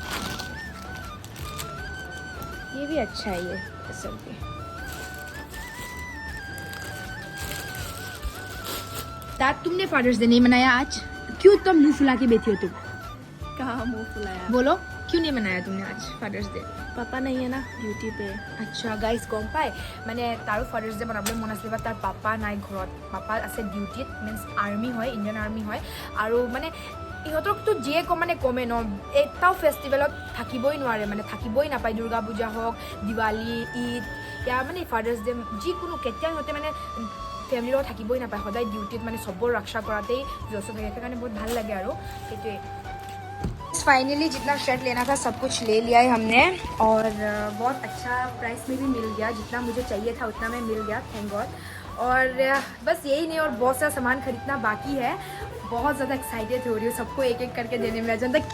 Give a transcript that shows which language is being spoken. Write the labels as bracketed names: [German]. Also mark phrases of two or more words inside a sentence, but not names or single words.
[Hindi] ये भी अच्छा है, ये असल पे। दाद तुमने फादर्स डे नहीं मनाया आज? क्यों तुम मुंह फुला के बैठी हो? तुम कहाँ मुंह फुलाया? बोलो क्यों नहीं मनाया तुमने आज फादर्स डे? पापा नहीं है ना ड्यूटी पे। [Assamese] अच्छा गाइस গম পাই মানে তাৰো ফাদাৰ্ছ ডে বনাবলৈ মন আছিলে, তাৰ পাপা নাই ঘৰত। পাপা আছে ডিউটিত, মিন্স আৰ্মি হয়, ইণ্ডিয়ান আৰ্মি হয়। আৰু মানে ইহঁতকতো যিয়ে মানে কমে ন, এটাও ফেষ্টিভেলত থাকিবই নোৱাৰে, মানে থাকিবই নাপায়। দুৰ্গা পূজা হওক, দিৱালী, ঈদ, या মানে ফাদাৰ্ছ ডে যিকোনো কেতিয়া ইহঁতে মানে ফেমিলিৰ লগত থাকিবই নাপায়, সদায় ডিউটিত মানে চবৰ ৰক্ষা কৰাতেই ব্যস্ত থাকে। সেইকাৰণে বহুত ভাল লাগে আৰু সেইটোৱে। [Hindi] फाइनली जितना शर्ट लेना था सब कुछ ले लिया है हमने और बहुत अच्छा प्राइस में भी मिल गया, जितना मुझे चाहिए था उतना में मिल गया, [English] thank God. [Hindi] और बस यही नहीं, और बहुत सारा सामान खरीदना बाकी है। बहुत ज़्यादा एक्साइटेड हो रही हूँ सबको एक एक करके देने में।